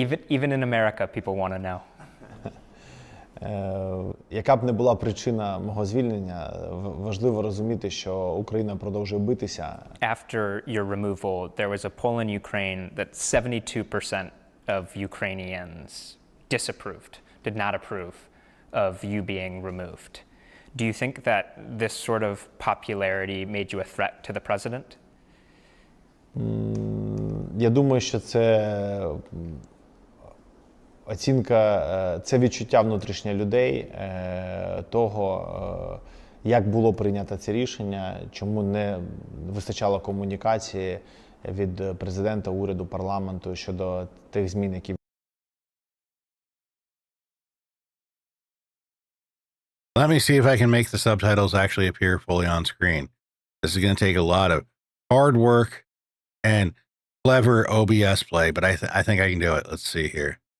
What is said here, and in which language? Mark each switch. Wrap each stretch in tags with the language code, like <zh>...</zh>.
<en>Even in America, people want to know.</en> <uk>Яка б не була причина мого звільнення, важливо розуміти, що Україна продовжує битися.</uk> <en>After your removal, there was a poll in Ukraine that 72% of Ukrainians disapproved, did not approve of you being removed. Do you think that this sort of popularity made you a threat to the president?</en> <uk>Я думаю, що це оцінка, це відчуття внутрішнє людей того, як було прийнято це рішення, чому не вистачало комунікації від президента, уряду, парламенту щодо тих змін, які</uk> <en>Let me see if I can make the subtitles actually appear fully on screen. This is going to take a lot of hard work and clever OBS play, but I think I can do it. Let's see here.</en>